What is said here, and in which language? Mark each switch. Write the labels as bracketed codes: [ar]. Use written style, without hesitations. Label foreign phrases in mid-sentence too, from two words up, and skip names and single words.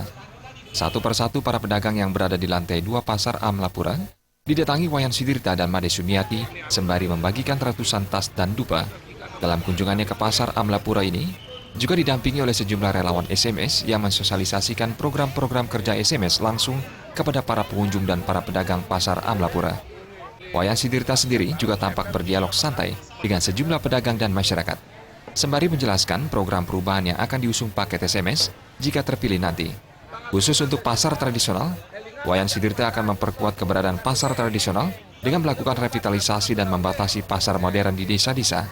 [id] Satu persatu para pedagang yang berada di lantai 2 pasar Amlapura didatangi Wayan Sudirta dan Made Sumiati sembari membagikan ratusan tas dan dupa. Dalam kunjungannya ke pasar Amlapura ini juga didampingi oleh sejumlah relawan SMS yang mensosialisasikan program-program kerja SMS langsung kepada para pengunjung dan para pedagang pasar Amlapura. Wayan Sudirta sendiri juga tampak berdialog santai dengan sejumlah pedagang dan masyarakat, sembari menjelaskan program perubahan yang akan diusung paket SMS jika terpilih nanti. Khusus untuk pasar tradisional, Wayan Sudirta akan memperkuat keberadaan pasar tradisional dengan melakukan revitalisasi dan membatasi pasar modern di desa-desa.